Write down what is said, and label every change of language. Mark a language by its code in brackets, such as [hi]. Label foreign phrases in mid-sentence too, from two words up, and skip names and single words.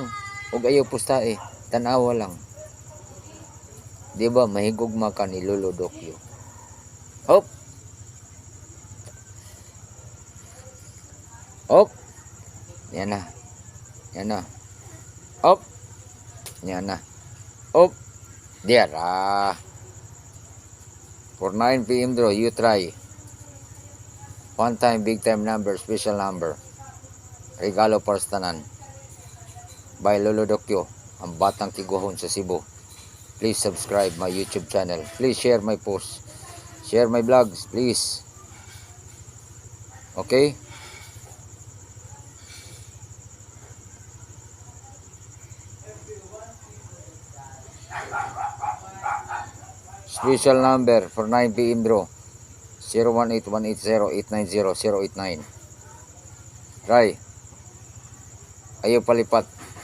[ceb] Huwag ayaw pustae. Tanawa lang. Diba mahigugma ka ni Lolo Dokyo. Hop. Hop. Yan na. Yan na. Hop. Yan na. Hop. Diara. [en] For 9 PM draw, you try. One time, big time number, special number. [ceb] Regalo para sa tanan. By Lolo Dokyo, ang batang tiguhon sa Cebu. [en] Please subscribe my YouTube channel. Please share my posts. Share my vlogs, please. Okay? Special number for 9 PM draw. 018-180-890-089. Try. [ceb] Ayaw palipat.